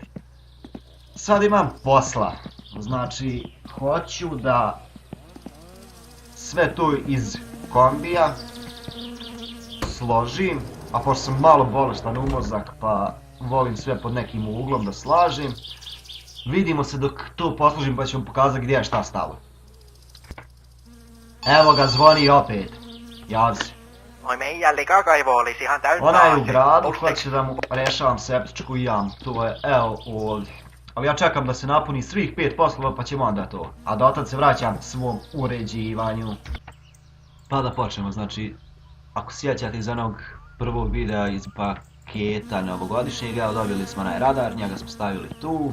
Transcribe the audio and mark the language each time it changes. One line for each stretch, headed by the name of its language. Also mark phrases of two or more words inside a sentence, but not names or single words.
Bosnian: Sad imam posla, znači hoću da sve to iz kombija složim, a pošto sam malo bolestan u mozak pa volim sve pod nekim uglom da slažem. Vidimo se dok to posložim pa ću vam pokazati gdje je šta stalo. Evo ga, zvoni opet. Javi se.
Finnish: Oi, meidän likakaivo olisi ihan täynnä.
Bosnian: Ona je u gradu, hoće da mu rešavam septičku jamu, to je evo ovdje. Ali ja čekam da se napuni svih 5 poslova pa ćemo onda to. A dotad se vraćam svom uređivanju. Pa da počnemo, znači, ako sjećate iz onog prvog videa iz paketa novogodišnjeg, evo dobili smo onaj radar, njega smo stavili tu.